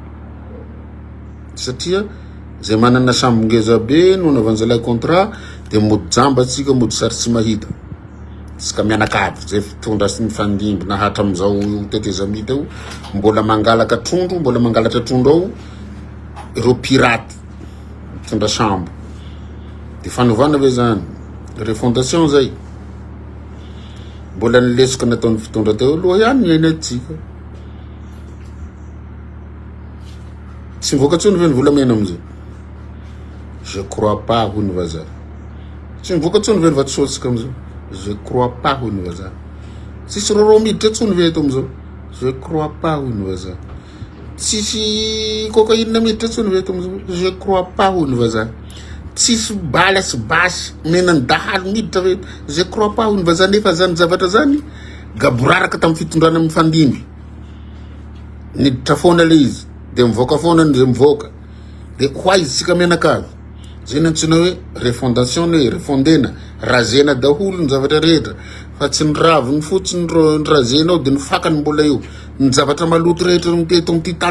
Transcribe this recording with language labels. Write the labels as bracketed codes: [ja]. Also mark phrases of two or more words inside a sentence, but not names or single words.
[mg] satria zay manana sambongeza be no navanjalay contrat de mody jamba tsika mody sary tsy mahita tsika mianakavy zay fitondra sy mifandimby nahatra amizao teteza mita io mbola mangalatra trondro ao ireo pirate mitondra sambo de fanovana ve zany refondation zay mbola nilesiko nataon'ny fitondra teo aloha ihany ny ainatsika tsy mivoaka tsony ve ny volamena amizay [fr] je crois pas [mg] hoy ny vazaha tsy mivoaka tsony ve ny vatosoatsika amizao [fr] je crois pas [mg] hoy ny vazaha tsisy roro miditra tsony ve eto amizao [fr] je crois pas [mg] hoy ny vazaha tsisy cocaïne miditra tsony ve eto amizao [fr] je crois pas [mg] hoy ny vazaha tsisy bala sy basy menany dahalo miditra ve [fr] je crois pas [mg] hoy ny vazaha nefa zany zavatra zany gaboraraka tamin'ny fitondrana amin'ny fandimby niditra foana le izy de mivoaka foana zay mivoaka de hoaizy tsika menakavy zay nantsina hoe refondation hoe refondena razena daholo ny zavatra rehetra fa tsy ny raviny fotsiny ny razena ao de ny fakany mbola eo ny zavatra maloto rehetra miteto amty tany